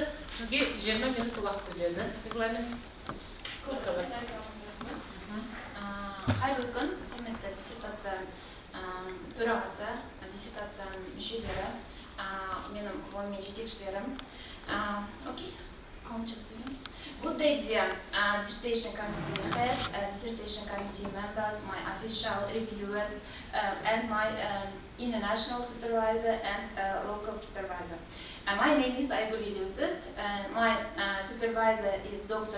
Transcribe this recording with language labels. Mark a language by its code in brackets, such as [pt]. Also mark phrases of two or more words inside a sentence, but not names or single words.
[kk] Сізге 20 минут уақыт беріледі. Регламент. Қайырлы күн, құрметті диссертация төрағасы, диссертацияның мүшелері, менің ғылыми жетекшілерім. Окей, [en] good day, dear dissertation committee head, dissertation committee members, my official reviewers, and my international supervisor and local supervisor. My name is Айгүл Елеусіз. My supervisor is Dr.